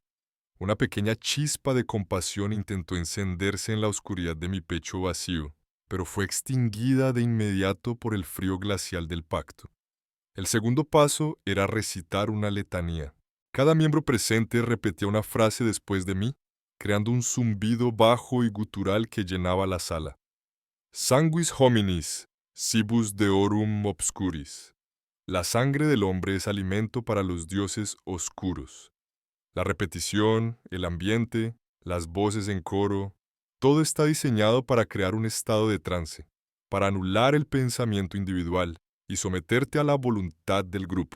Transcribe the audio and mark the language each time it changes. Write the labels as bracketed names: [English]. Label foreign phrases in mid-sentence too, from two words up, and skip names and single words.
[Spanish] Una pequeña chispa de compasión intentó encenderse en la oscuridad de mi pecho vacío, pero fue extinguida de inmediato por el frío glacial del pacto. El segundo paso era recitar una letanía. Cada miembro presente repetía una frase después de mí, creando un zumbido bajo y gutural que llenaba la sala. [Latin] Sanguis hominis, cibus deorum obscuris. [Spanish] La sangre del hombre es alimento para los dioses oscuros. La repetición, el ambiente, las voces en coro, todo está diseñado para crear un estado de trance, para anular el pensamiento individual y someterte a la voluntad del grupo.